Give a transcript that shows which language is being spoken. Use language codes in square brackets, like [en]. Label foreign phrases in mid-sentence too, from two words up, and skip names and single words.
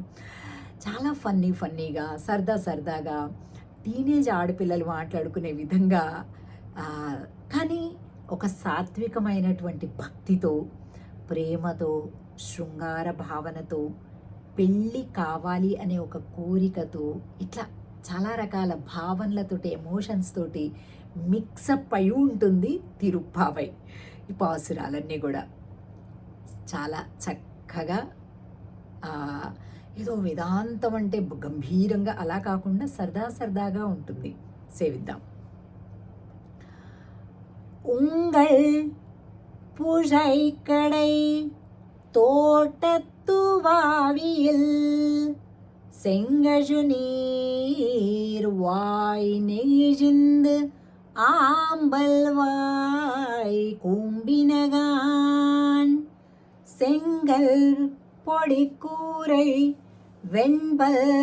[te] చాలా ఫన్నీగా సరదాగా టీనేజ్ ఆడపిల్లలు మాట్లాడుకునే విధంగా, కానీ ఒక సాత్వికమైనటువంటి భక్తితో, ప్రేమతో, శృంగార భావనతో, పెళ్ళి కావాలి అనే ఒక కోరికతో, ఇట్లా చాలా రకాల భావనలతోటి, ఎమోషన్స్ తోటి మిక్సప్ అయి ఉంటుంది తిరుప్పావై. ఈ పాసురాలన్నీ కూడా చాలా చక్కగా, ఏదో వేదాంతం అంటే గంభీరంగా అలా కాకుండా సరదాగా ఉంటుంది. సేవిద్దాం. [ta] உங்கள் புழைக்கடை தோட்டத்து வாவியில் செங்கழு நீர் வாய் நெகிழ்ந்து ஆம்பல் வாய் கூம்பினகான் செங்கல் பொடிக்கூரை வெண்பல்